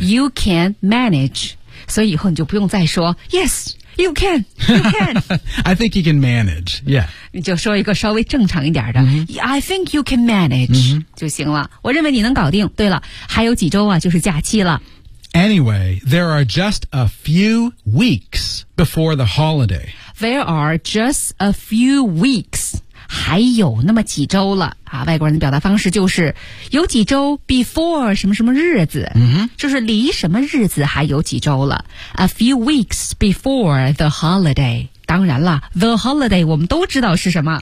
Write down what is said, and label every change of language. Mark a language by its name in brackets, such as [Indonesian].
[English] ，You can manage. [Chinese] 所以以后你就不用再说 [English] yes, you can, you can. I think you can manage. Yeah. [Chinese] 你就说一个稍微正常一点的、 [English] I think you can manage、 [Chinese] 就行了，我认为你能搞定。对了，还有几周啊，就是假期了。 [English] Anyway, there are just a few weeks before the holiday. There are just a few weeks [Chinese] 还有那么几周了啊。外国人的表达方式就是有几周 before 什么什么日子、 mm-hmm. 就是离什么日子还有几周了。 [English] A few weeks before the holiday。 [Chinese] 当然了 ,the holiday 我们都知道是什么。